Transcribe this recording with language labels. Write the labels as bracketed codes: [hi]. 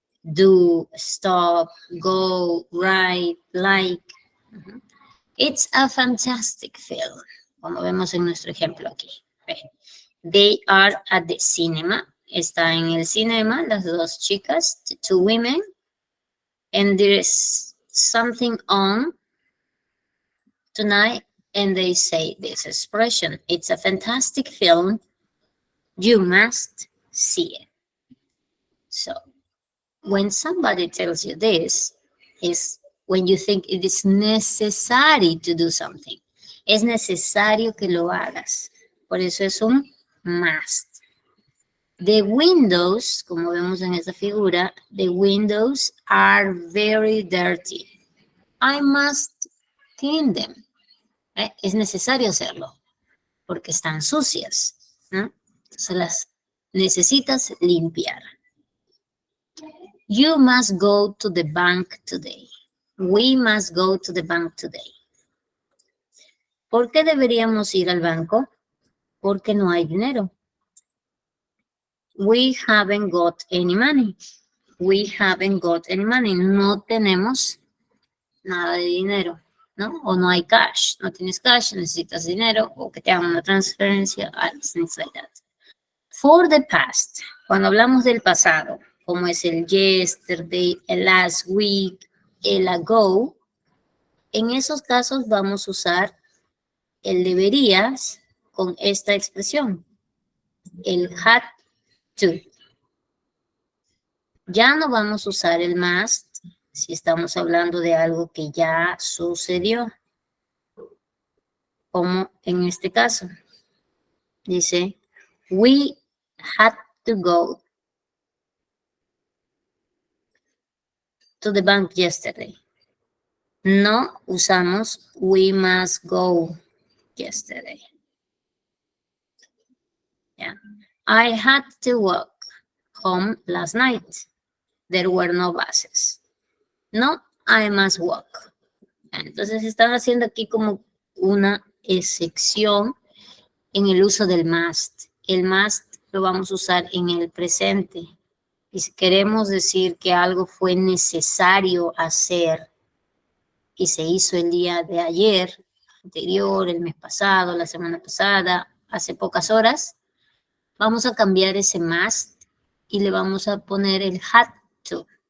[en] Do, stop, go, write, like. It's a fantastic film, [es] como vemos en nuestro ejemplo aquí. [en] They are at the cinema. [es] Está en el cinema, las dos chicas, [en] two women. And there is something on tonight. And they say this expression. It's a fantastic film. You must see it. So, when somebody tells you this, is when you think it is necessary to do something. [es] Es necesario que lo hagas. Por eso es un must. [en] The windows, [es] como vemos en esta figura, [en] the windows are very dirty. I must clean them. [es] Es necesario hacerlo, porque están sucias, ¿no? Entonces las necesitas limpiar. [en] You must go to the bank today. We must go to the bank today. [es] ¿Por qué deberíamos ir al banco? Porque no hay dinero. [en] We haven't got any money. We haven't got any money. [es] No tenemos nada de dinero, ¿no? O no hay cash. No tienes cash, necesitas dinero, o que te hagan una transferencia, [en] things like that. For the past, [es] cuando hablamos del pasado, como es el yesterday, el last week, el ago, en esos casos vamos a usar el deberías con esta expresión, el had to. Ya no vamos a usar el must si estamos hablando de algo que ya sucedió, como en este caso. [en] Dice, we had to go to the bank yesterday. [es] No usamos [en] we must go yesterday. Yeah. I had to walk home last night. There were no buses. No, I must walk. [es] Entonces están haciendo aquí como una excepción en el uso del must. El must lo vamos a usar en el presente. Y si queremos decir que algo fue necesario hacer y se hizo el día de ayer, anterior, el mes pasado, la semana pasada, hace pocas horas, vamos a cambiar ese must y le vamos a poner el had to.